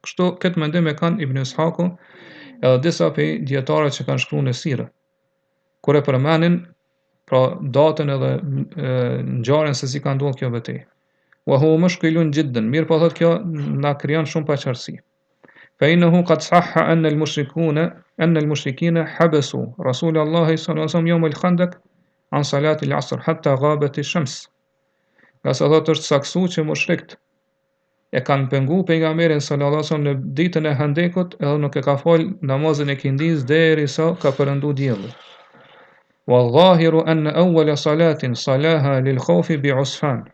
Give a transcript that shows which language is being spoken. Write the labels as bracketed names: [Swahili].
[Albanian] Kështu këtë mendim e kanë Ibn Ishaku edhe disa prej dietarëve që kanë shkruar në sirë, kur e përmendin pra datën edhe ngjarjen se si ka ndodhur kjo betejë. [Arabic] Wa huwa mushkilun jiddan. [Albanian] Mirë po thotë kjo na krijon shumë paqartësi. [Arabic] فإنه قد صح أن المشركين حبسوا رسول الله صلى الله عليه وسلم يوم الخندق عن صلاة العصر حتى غابت الشمس. [Albanian] Nga sa thotë është saksu që mushrikët e kanë pengu pejgamberin sallallahu alaihi wasallam në ditën e Handekut edhe nuk e ka fal namazin e kindis derisa ka perëndu dielli. [Arabic] Wallahu anna awwala salatin salaha lil khawfi bi Usfan.